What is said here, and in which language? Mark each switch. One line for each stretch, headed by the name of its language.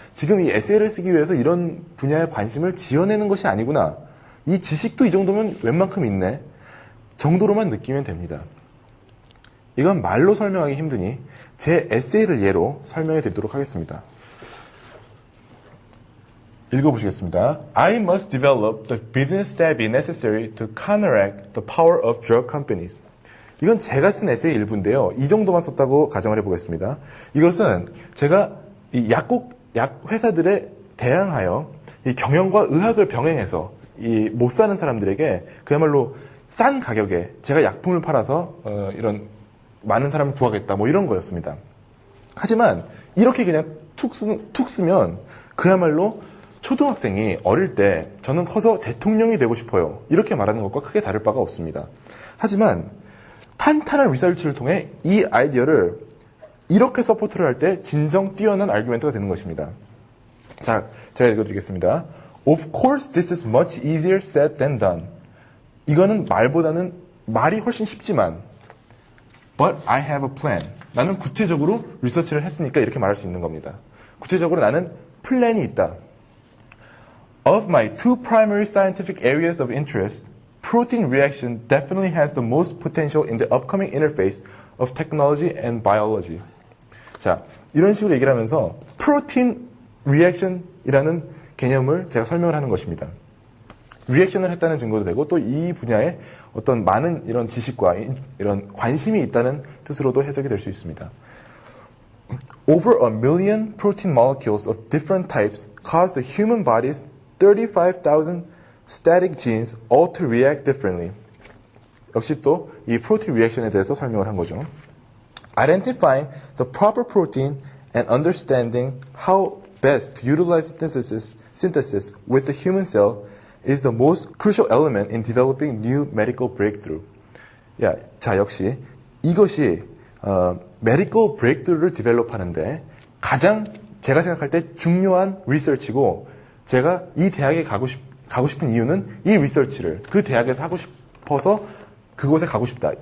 Korean: 지금 이 에세이를 쓰기 위해서 이런 분야에 관심을 지어내는 것이 아니구나. 이 지식도 이 정도면 웬만큼 있네. 정도로만 느끼면 됩니다. 이건 말로 설명하기 힘드니 제 에세이를 예로 설명해 드리도록 하겠습니다. 읽어보시겠습니다.
English: I must develop the business savvy necessary to counteract the power of drug companies.
Korean: 이건 제가 쓴 에세이 일부인데요. 이 정도만 썼다고 가정을 해보겠습니다. 이것은 제가 이 약 회사들에 대항하여 이 경영과 의학을 병행해서 이 못 사는 사람들에게 그야말로 싼 가격에 제가 약품을 팔아서 이런 많은 사람을 구하겠다 뭐 이런 거였습니다. 하지만 이렇게 그냥 툭 쓰면 그야말로 초등학생이 어릴 때 저는 커서 대통령이 되고 싶어요. 이렇게 말하는 것과 크게 다를 바가 없습니다. 하지만 탄탄한 리서치를 통해 이 아이디어를 이렇게 서포트를 할 때 진정 뛰어난 아르규멘트가 되는 것입니다. 자, 제가 읽어드리겠습니다.
English: Of course this is much easier said than done.
Korean: 이거는 말보다는 말이 훨씬 쉽지만
English: But I have a plan.
Korean: 나는 구체적으로 리서치를 했으니까 이렇게 말할 수 있는 겁니다. 구체적으로 나는 플랜이 있다.
English: Of my two primary scientific areas of interest, protein reaction definitely has the most potential in the upcoming interface of technology and biology.
Korean: 자, 이런 식으로 얘기를 하면서 protein reaction이라는 개념을 제가 설명을 하는 것입니다. 리액션을 했다는 증거도 되고 또 이 분야에 어떤 많은 이런 지식과 이런 관심이 있다는 뜻으로도 해석이 될 수 있습니다.
English: Over a million protein molecules of different types cause the human body's 35,000 static genes all to react differently.
Korean: 역시 또 이 프로틴 리액션에 대해서 설명을 한 거죠.
English: Identifying the proper protein and understanding how best to utilize synthesis with the human cell is the most crucial element in developing new medical breakthrough.
Korean: 자, 역시 이것이 medical breakthrough를 디벨롭하는데 가장 제가 생각할 때 중요한 리서치고 제가 이 대학에 가고 싶은 이유는 이 리서치를 그 대학에서 하고 싶어서 그곳에 가고 싶다.